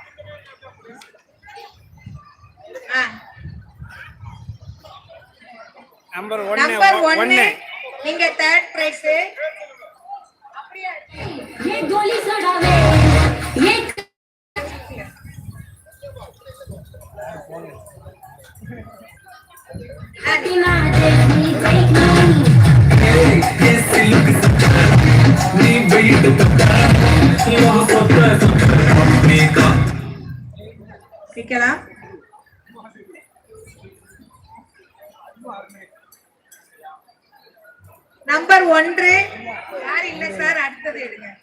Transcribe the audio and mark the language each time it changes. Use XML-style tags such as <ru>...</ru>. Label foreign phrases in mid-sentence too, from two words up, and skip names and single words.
<ta>நம்பர் 1 நீங்க தேர்ட் பிரைஸ்.</ta> <bho>ये गोली चढ़ावे ये ना देखनी</bho> <ta>நிக்கலாம். நம்பர் 1 யார் இல்ல சார், அடுத்தது எடுங்க.</ta>